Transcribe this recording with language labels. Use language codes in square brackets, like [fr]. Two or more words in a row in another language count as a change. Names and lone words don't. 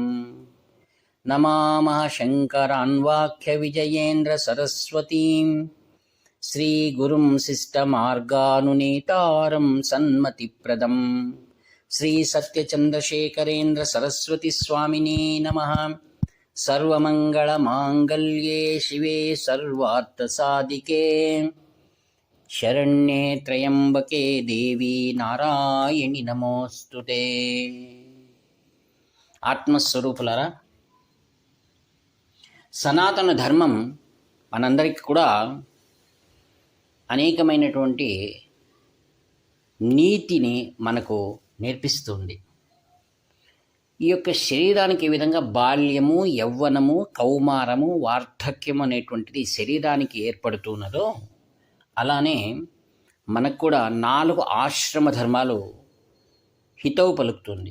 [sa] नमामः शङ्करान्वाख्यविजयेन्द्रसरस्वतीं श्रीगुरुं शिष्टमार्गानुनेतारं सन्मतिप्रदं श्रीसत्यचन्द्रशेखरेन्द्रसरस्वतीस्वामिने नमः। सर्वमङ्गलमाङ्गल्ये शिवे सर्वार्थसाधिके शरण्ये त्र्यम्बके देवी नारायणि नमोस्तुते। [te] ఆత్మస్వరూపులారా, సనాతన ధర్మం మనందరికీ కూడా అనేకమైనటువంటి నీతిని మనకు నేర్పిస్తుంది. ఈ యొక్క శరీరానికి ఏ విధంగా బాల్యము, యవ్వనము, కౌమారము, వార్ధక్యం అనేటువంటిది శరీరానికి ఏర్పడుతున్నదో అలానే మనకు కూడా 4 ఆశ్రమ ధర్మాలు హితవు పలుకుతుంది.